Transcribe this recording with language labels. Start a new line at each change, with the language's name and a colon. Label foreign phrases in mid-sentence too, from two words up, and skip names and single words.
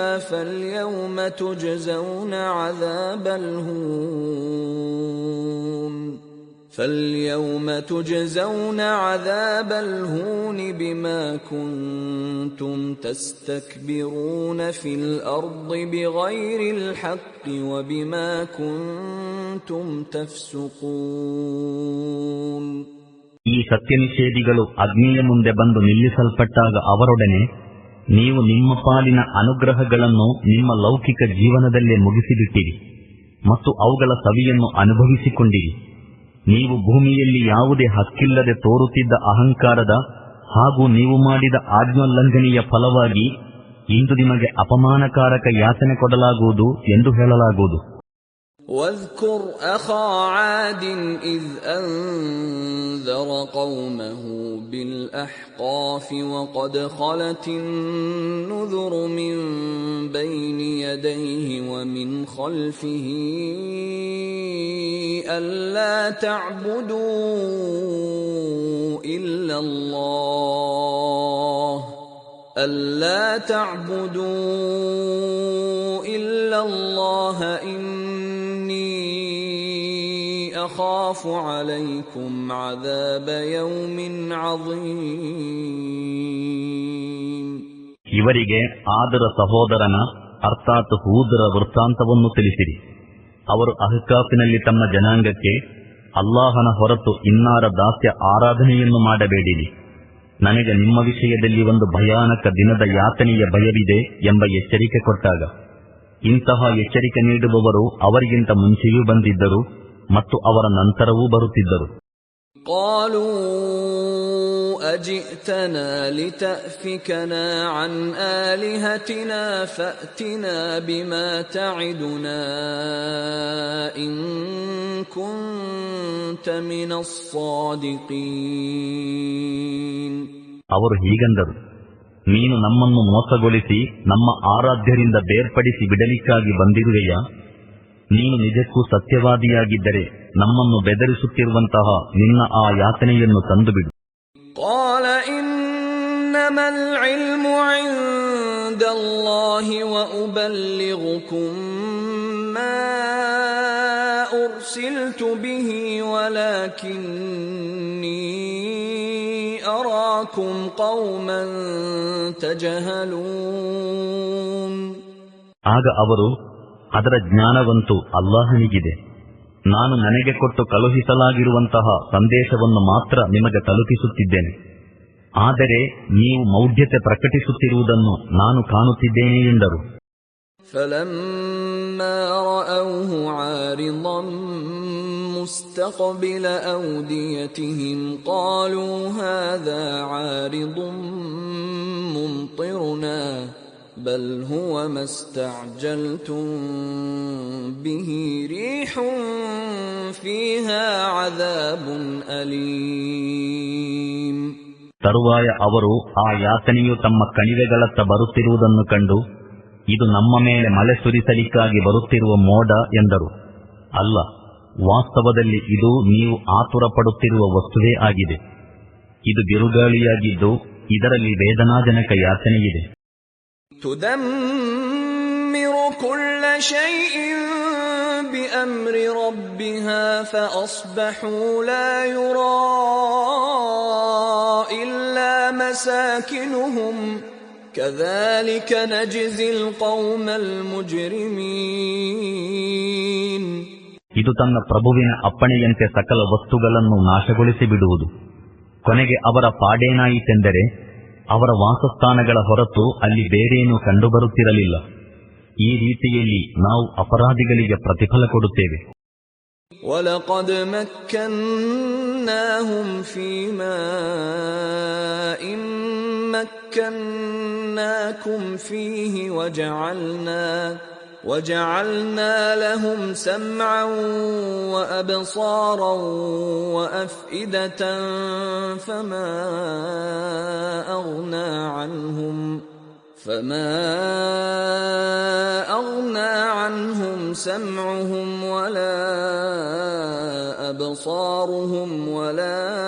Arabic: فاليوم تجزون عذاب الهون فَالْيَوْمَ تُجْزَوْنَ عَذَابَ الْهُونِ بِمَا كُنتُمْ تَسْتَكْبِرُونَ فِي الْأَرْضِ بِغَيْرِ الْحَقِّ وَبِمَا كُنتُمْ تَفْسُقُونَ.
Kannada: ಈ ಸತ್ಯನಿಷೇಧಿಗಳು ಅಗ್ನಿಯ ಮುಂದೆ ಬಂದು ನಿಲ್ಲಿಸಲ್ಪಟ್ಟಾಗ ಅವರೊಡನೆ, ನೀವು ನಿಮ್ಮ ಪಾಲಿನ ಅನುಗ್ರಹಗಳನ್ನು ನಿಮ್ಮ ಲೌಕಿಕ ಜೀವನದಲ್ಲೇ ಮುಗಿಸಿಬಿಟ್ಟಿರಿ ಮತ್ತು ಅವುಗಳ ಸವಿಯನ್ನು ಅನುಭವಿಸಿಕೊಂಡಿರಿ. ನೀವು ಭೂಮಿಯಲ್ಲಿ ಯಾವುದೇ ಹಕ್ಕಿಲ್ಲದೆ ತೋರುತ್ತಿದ್ದ ಅಹಂಕಾರದ ಹಾಗೂ ನೀವು ಮಾಡಿದ ಆಜ್ಞೋಲ್ಲಂಘನೆಯ ಫಲವಾಗಿ ಇಂದು ನಿಮಗೆ ಅಪಮಾನಕಾರಕ ಯಾತನೆ ಕೊಡಲಾಗುವುದು ಎಂದು ಹೇಳಲಾಗುವುದು.
Arabic: واذكر أخا عاد إذ أنذر قومه بالأحقاف وقد خلت النذر من بين يديه ومن خلفه ألا تعبدوا إلا الله إني أخاف عليكم عذاب يوم عظيم.
Kannada: ಇವರಿಗೆ ಆದರ ಸಹೋದರನ ಅರ್ಥಾತ್ ಹೂದರ ವೃತ್ತಾಂತವನ್ನು ತಿಳಿಸಿರಿ. ಅವರು ಅಹ್ಕಾಫಿನಲ್ಲಿ ತಮ್ಮ ಜನಾಂಗಕ್ಕೆ, ಅಲ್ಲಾಹನ ಹೊರತು ಇನ್ನಾರ ದಾಸ್ಯ ಆರಾಧನೆಯನ್ನು ಮಾಡಬೇಡಿರಿ, ನನಗೆ ನಿಮ್ಮ ವಿಷಯದಲ್ಲಿ ಒಂದು ಭಯಾನಕ ದಿನದ ಯಾತನೆಯ ಭಯವಿದೆ ಎಂಬ ಎಚ್ಚರಿಕೆ ಕೊಟ್ಟಾಗ, ಇಂತಹ ಎಚ್ಚರಿಕೆ ನೀಡುವವರು ಅವರಿಗಿಂತ ಮುಂಚೆಯೂ ಬಂದಿದ್ದರು ಮತ್ತು ಅವರ ನಂತರವೂ ಬರುತ್ತಿದ್ದರು.
Arabic: قالوا أجئتنا لتأفكنا عن آلهتنا فأتنا بما تعدنا إن كنت من الصادقين.
Kannada: ಅವರು ಹೀಗಂದರು, ನೀನು ನಮ್ಮನ್ನು ಮೋಸಗೊಳಿಸಿ ನಮ್ಮ ಆರಾಧ್ಯರಿಂದ ಬೇರ್ಪಡಿಸಿ ಬಿಡಲಿಕ್ಕಾಗಿ ಬಂದಿರುವೆಯಾ? ನೀನು ನಿಜಕ್ಕೂ ಸತ್ಯವಾದಿಯಾಗಿದ್ದರೆ ನಮ್ಮನ್ನು ಬೆದರಿಸುತ್ತಿರುವಂತಹ ನಿನ್ನ ಆ ಯಾತನೆಯನ್ನು ತಂದುಬಿಡು.
Arabic: قال إنما العلم عند الله وأبلغكم ما أرسلت به ولكني أراكم قوما تجهلون.
Kannada: ಆಗ ಅವರು, ಅದರ ಜ್ಞಾನವಂತೂ ಅಲ್ಲಾಹನಿಗಿದೆ, ನಾನು ನನಗೆ ಕೊಟ್ಟು ಕಳುಹಿಸಲಾಗಿರುವಂತಹ ಸಂದೇಶವನ್ನು ಮಾತ್ರ ನಿಮಗೆ ತಲುಪಿಸುತ್ತಿದ್ದೇನೆ, ಆದರೆ ನೀವು ಮೌಢ್ಯತೆ ಪ್ರಕಟಿಸುತ್ತಿರುವುದನ್ನು ನಾನು ಕಾಣುತ್ತಿದ್ದೇನೆ ಎಂದರು.
Arabic: فَلَمَّا رَأَوْهُ عَارِضًا مُسْتَقْبِلَ أَوْدِيَتِهِمْ قَالُوا هَذَا عَارِضٌ مُمْطِرُنَا بل هو ما استعجلتم به ريح فيها عذاب أليم.
Kannada: ತರುವಾಯ ಅವರು ಆ ಯಾತನೆಯು ತಮ್ಮ ಕಣಿವೆಗಳತ್ತ ಬರುತ್ತಿರುವುದನ್ನು ಕಂಡು, ಇದು ನಮ್ಮ ಮೇಲೆ ಮಳೆ ಸುರಿಸಲಿಕ್ಕಾಗಿ ಬರುತ್ತಿರುವ ಮೋಡ ಎಂದರು. ಅಲ್ಲ, ವಾಸ್ತವದಲ್ಲಿ ಇದು ನೀವು ಆತುರ ಪಡುತ್ತಿರುವ ವಸ್ತುವೇ ಆಗಿದೆ. ಇದು ಬಿರುಗಾಳಿಯಾಗಿದ್ದು ಇದರಲ್ಲಿ ವೇದನಾಜನಕ ಯಾತನೆಯಿದೆ.
Arabic: تدمر كل شيء بأمر ربها فأصبحوا لا يرى إلا مساكنهم كذلك نجزي القوم المجرمين.
Kannada: ಇದು ತನ್ನ ಪ್ರಭುವಿನ ಅಪ್ಪಣೆಯಂತೆ ಸಕಲ ವಸ್ತುಗಳನ್ನು ನಾಶಗೊಳಿಸಿ ಬಿಡುವುದು. ಕೊನೆಗೆ ಅವರ ಪಾಡೇನಾಯಿತೆಂದರೆ ಅವರ ವಾಸಸ್ಥಾನಗಳ ಹೊರತು ಅಲ್ಲಿ ಬೇರೇನೂ ಕಂಡುಬರುತ್ತಿರಲಿಲ್ಲ. ಈ ರೀತಿಯಲ್ಲಿ ನಾವು ಅಪರಾಧಿಗಳಿಗೆ ಪ್ರತಿಫಲ ಕೊಡುತ್ತೇವೆ.
Arabic: وَلَقَدْ مَكَّنَّاهُمْ فِي مَاءٍ مَكَّنَّاكُمْ فِيهِ وَجَعَلْنَا لَهُمْ سَمْعًا وَأَبْصَارًا وَأَفْئِدَةً فَمَا أَغْنَى عَنْهُمْ سَمْعُهُمْ وَلَا أَبْصَارُهُمْ وَلَا